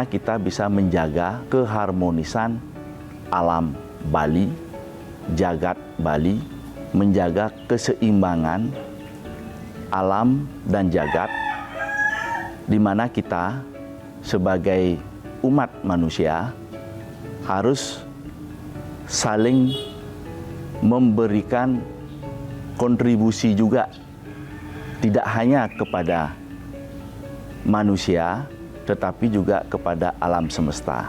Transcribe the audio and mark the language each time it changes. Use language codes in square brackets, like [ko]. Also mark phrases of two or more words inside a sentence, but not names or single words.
[id] kita bisa menjaga keharmonisan alam Bali, jagat Bali, menjaga keseimbangan alam dan jagat, di mana kita sebagai umat manusia harus saling memberikan kontribusi juga, tidak hanya kepada manusia, tetapi juga kepada alam semesta.